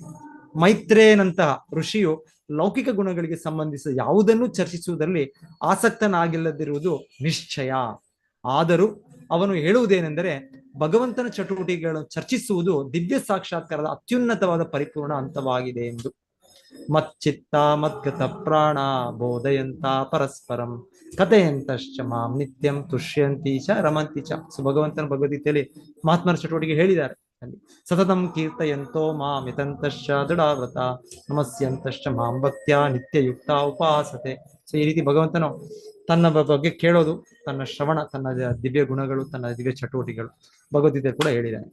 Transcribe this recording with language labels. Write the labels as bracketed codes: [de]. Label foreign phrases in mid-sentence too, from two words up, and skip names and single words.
[kn] ಮೈತ್ರೇಯನಂತಹ ಋಷಿಯು ಲೌಕಿಕ ಗುಣಗಳಿಗೆ ಸಂಬಂಧಿಸಿದ ಯಾವುದನ್ನು ಚರ್ಚಿಸುವುದರಲ್ಲಿ ಆಸಕ್ತನಾಗಿಲ್ಲದಿರುವುದು ನಿಶ್ಚಯ. ಆದರೂ ಅವನು ಹೇಳುವುದೇನೆಂದರೆ ಭಗವಂತನ ಚಟುವಟಿಕೆಗಳನ್ನು ಚರ್ಚಿಸುವುದು ದಿವ್ಯ ಸಾಕ್ಷಾತ್ಕಾರದ ಅತ್ಯುನ್ನತವಾದ ಪರಿಪೂರ್ಣ ಹಂತವಾಗಿದೆ ಎಂದು. [sa] ಮಚ್ಚಿತ್ತ ಮದ್ಗತ ಪ್ರಾಣ ಬೋಧಯಂತ ಪರಸ್ಪರಂ ಕಥೆಯಂತಶ್ಚ ಮಾಂ ನಿತ್ಯಂ ತುಷ್ಯಂತಿ ಚ ರಮಂತಿ ಚ. [kn] ಸೊ ಭಗವಂತನ ಭಗವದ್ಗೀತೆಯಲ್ಲಿ ಮಹಾತ್ಮರ ಚಟುವಟಿಕೆ ಹೇಳಿದ್ದಾರೆ. ಅಲ್ಲಿ [sa] ಸತತಂ ಕೀರ್ತಯಂತೋ ಮಾಂ ಯತಂತಶ್ಚ ದೃಢವ್ರತ ನಮಸ್ಯಂತಶ್ಚ ಮಾಂ ಭಕ್ತ್ಯಾ ನಿತ್ಯಯುಕ್ತ ಉಪಾಸತೆ. [kn] ಸೊ ಈ ರೀತಿ ಭಗವಂತನು ತನ್ನ ಬಗ್ಗೆ ಕೇಳೋದು, ತನ್ನ ಶ್ರವಣ, ತನ್ನ ದಿವ್ಯ ಗುಣಗಳು, ತನ್ನ ದಿವ್ಯ ಚಟುವಟಿಕೆಗಳು ಭಗವದ್ಗೀತೆ ಕೂಡ ಹೇಳಿದ್ದಾನೆ.